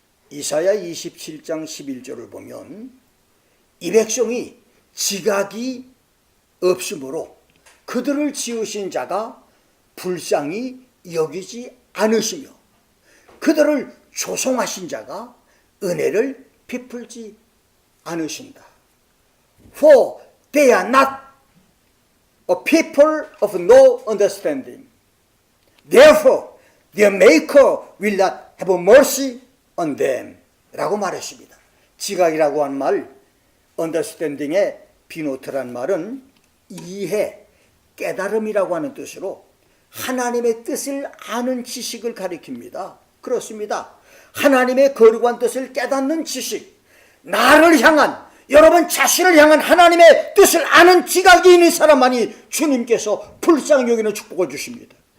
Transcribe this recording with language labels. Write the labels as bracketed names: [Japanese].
[Korean] 이사야 27장 11절을 보면 이 백성이 지각이 없으므로 그들을 지으신 자가 불쌍히 여기지 않으시며 그들을 조성하신 자가 은혜를 베풀지 않으신다. [English] For they are not a people of no understanding. Therefore, their maker will not have mercy on them. [Korean] 라고 말했습니다. 지각이라고 한 말, understanding의 비노트란 말은 이해, 깨달음이라고 하는 뜻으로 하나님의 뜻을 아는 지식을 가리킵니다. 그렇습니다. 하나님의 거룩한 뜻을 깨닫는 지식, 나를 향한, 여러분 자신을 향한 하나님의 뜻을 아는 지각이 있는 사람만이 주님께서 불쌍히 여기는 축복을 주십니다.